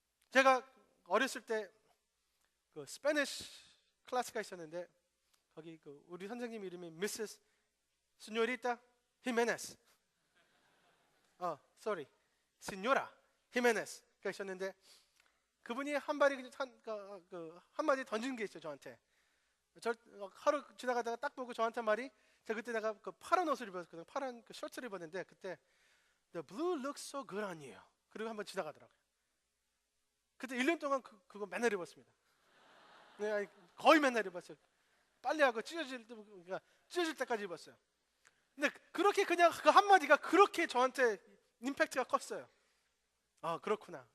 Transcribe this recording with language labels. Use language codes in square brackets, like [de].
[ko] 제가 어렸을 때 그 스페니쉬 클래스가 있었는데 거기 우리 선생님 이름이 미세스 시뇨리타 히메네스 시뇨라 히메네스가 있었는데 그분이 한마디 던진 게 있어요. 저한테. 하루 지나가다가 딱 보고 저한테 말이, 제가 그때 내가 그 파란 옷을 입었거든요. 파란 그 셔츠를 입었는데 그때 [en] The blue looks so good on you. [ko] 그리고 한번 지나가더라고요. 그때 1년 동안 그거 맨날 입었습니다. 네, 아니, 거의 맨날 입었어요. 빨래하고 찢어질 때까지 입었어요. 근데 그렇게 그냥 그 한마디가 그렇게 저한테 임팩트가 컸어요. 그렇구나.